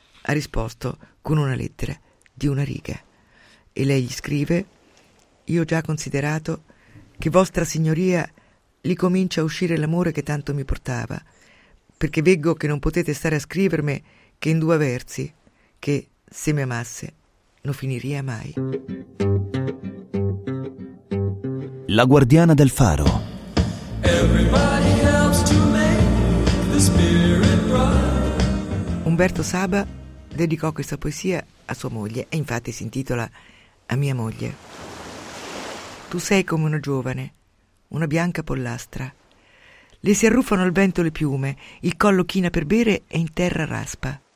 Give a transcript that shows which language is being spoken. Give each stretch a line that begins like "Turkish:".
Italian: Ha risposto con una lettera di una riga. E lei gli scrive: io ho già considerato che Vostra Signoria li comincia a uscire l'amore che tanto mi portava, perché veggo che non potete stare a scrivermi che in due versi, che se mi amasse non finiria mai. La guardiana del faro.
English: Everybody helps to make the spirit bright.
Italian: Umberto Saba dedicò questa poesia a sua moglie e infatti si intitola A mia moglie. Tu sei come una giovane, una bianca pollastra. Le si arruffano al vento le piume, il collo china per bere e in terra raspa.